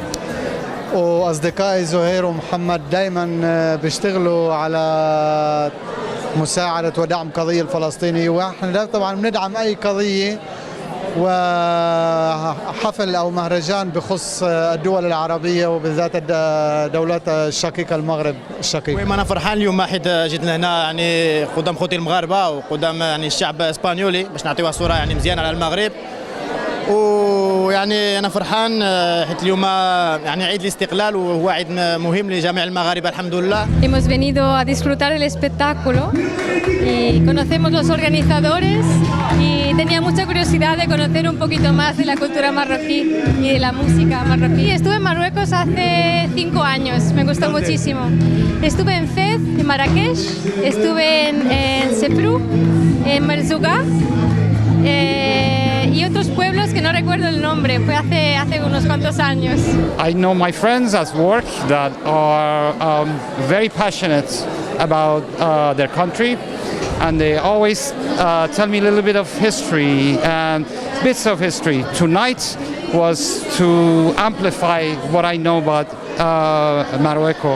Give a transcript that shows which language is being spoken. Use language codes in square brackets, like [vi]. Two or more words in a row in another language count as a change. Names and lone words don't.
[ar] وأصدقائي زهير ومحمد دايما بيشتغلوا على مساعدة ودعم قضية الفلسطينية، ونحن طبعا بندعم أي قضية وحفل أو مهرجان بخص الدول العربية وبالذات الدولات الشقيقة المغرب الشقيق. أنا فرحان اليوم حيت جيت لهنا يعني قدام خوتي المغاربة وقدام يعني الشعب الإسبانيولي باش نعطيوها صورة يعني مزيانة على المغرب. ويعني أنا فرحان حيت اليوم يعني عيد الاستقلال وهو عيد مهم لجميع المغاربة الحمد لله. [es] Hemos venido a disfrutar del espectáculo y conocemos los organizadores y tenía mucha curiosidad de conocer un poquito más de la cultura marroquí y de la música marroquí. Estuve en Marruecos hace 5 años, me gustó muchísimo. Estuve en Fez, en Marrakech, estuve en Sefrou, en Merzouga y otros pueblos que no recuerdo el nombre, fue hace unos cuantos años. [en] I know my friends at work that are very passionate about their country, and they always tell me a little bit of history and bits of history. Tonight was to amplify what I know about Marruecos.